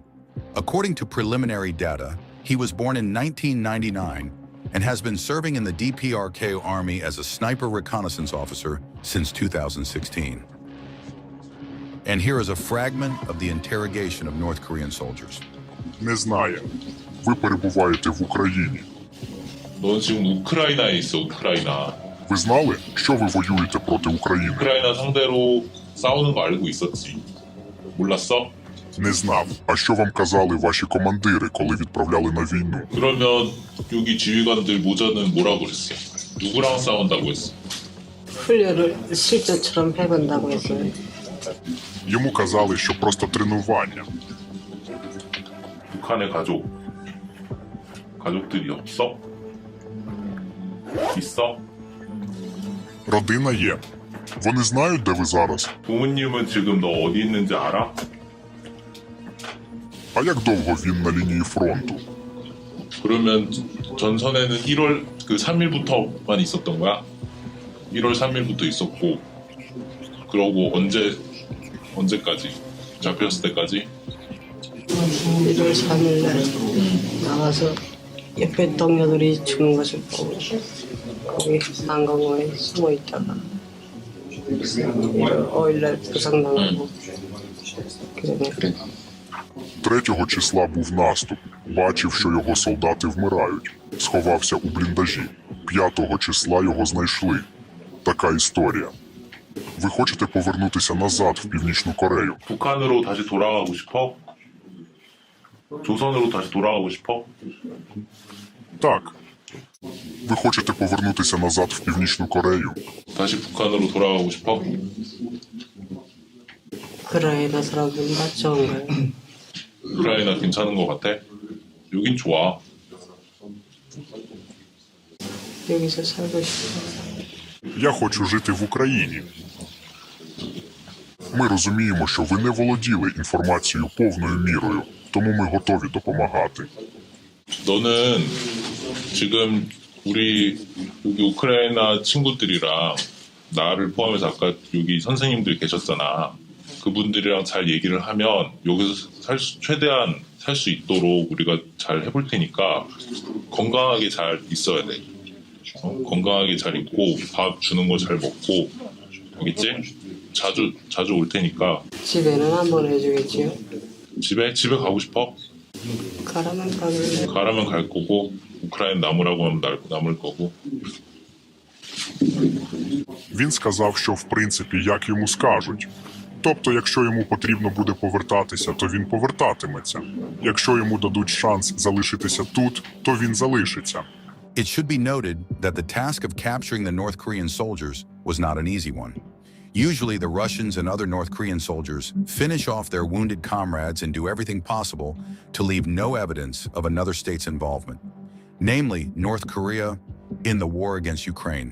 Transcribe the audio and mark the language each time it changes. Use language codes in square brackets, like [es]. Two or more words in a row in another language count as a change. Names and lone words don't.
[en] According to preliminary data, he was born in 1999 and has been serving in the DPRK Army as a sniper reconnaissance officer since 2016. And here is a fragment of the interrogation of North Korean soldiers. [uk] Не знає. Ви перебуваєте в Україні. [ko] 넌 지금 우크라이나에 있어, 우크라이나. [uk] Ви знали, що ви воюєте проти України? [ko] 우크라이나 상대로 싸우는 거 알고 있었지. 몰랐어? [uk] Не знав. А що вам казали ваші командири, коли відправляли на війну? [ko] 그러면 여기 지휘관들 모자는 뭐라고 그랬어? 누구랑 싸운다고 했어? 훈련을 실전처럼 해본다고 했어요. [uk] Йому казали, що просто тренування. [ko] 북한의 가족들이 없어? 있어? [uk] Родина є. Вони знають, де ви зараз? [ko] 부모님은 지금 너 어디 있는지 알아? [uk] А як довго він на лінії фронту? [ko] 그러면 전선에는 1월 3일부터만 있었던 거야? 1월 3일부터 있었고, 그러고 언제까지? 잡혔을 때까지? 1월 3일 날 나와서 옆에 동료들이 죽는 것을 보고 거기 난강호에 숨어 있다가 5일 날 부상당하고 그래. [uk] 3 числа був наступ. Бачив, що його солдати вмирають. Сховався у бліндажі. 5 числа його знайшли. Така історія. Ви хочете повернутися назад в Північну Корею? [ko] 북한으로 다시 돌아가고 싶어? 조선으로 다시 돌아가고 싶어? [uk] Так. Ви хочете повернутися назад в Північну Корею? [ko] 다시 북한으로 돌아가고 싶어? 우크라이나 사람들은 다 좋은가요? 우크라이나 괜찮은 것 같아? 여긴 좋아. 여기서 살고 싶어요. [uk] Я хочу жити в Україні. Ми розуміємо, що ви не володіли інформацією повною мірою, тому ми готові допомагати. [ko] 너는 지금 우리 여기 우크라이나 친구들이랑 나를 포함해서 아까 여기 선생님들 계셨잖아. 그분들이랑 잘 얘기를 하면 여기서 최대한 살 수 있도록 우리가 잘 해볼 테니까 건강하게 잘 있어야 돼. 건강하게 잘 있고 밥 주는 거 잘 먹고 알겠지? 자주 올 테니까. 집에는 안 보내주겠지요? 집에 가고 싶어? 가라면 가길래. 가라면 갈 거고 우크라이나 남으라고 하면 남을 거고. [uk] Він сказав, що в принципі як йому скажуть. Тобто, якщо йому потрібно буде повертатися, то він повертатиметься. Якщо йому дадуть шанс залишитися тут, то він залишиться. [en] It should be noted that the task of capturing the North Korean soldiers was not an easy one. Usually the Russians and other North Korean soldiers finish off their wounded comrades and do everything possible to leave no evidence of another state's involvement, namely North Korea, in the war against Ukraine.